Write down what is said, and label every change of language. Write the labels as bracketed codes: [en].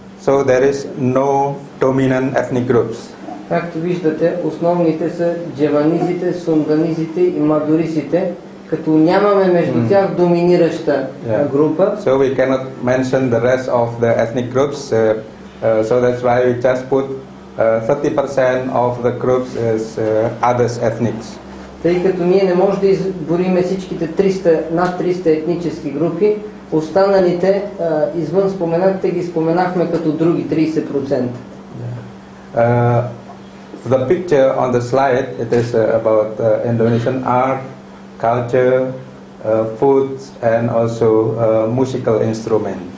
[en] So there is no dominant ethnic groups. [bg] Както виждате, основните са джаванизите, сунданизите и мадурисите, като нямаме между тях доминираща група. [en] So we cannot mention the rest of the ethnic groups. So that's why we just put 30% of the groups as others ethnics. [bg] Тъй като ние не можем да избориме всичките над 300 етнически групи, останалите извън споменатите ги споменахме като други 30%. [en] The picture on the slide, it is about Indonesian art, culture, foods and also musical instrument.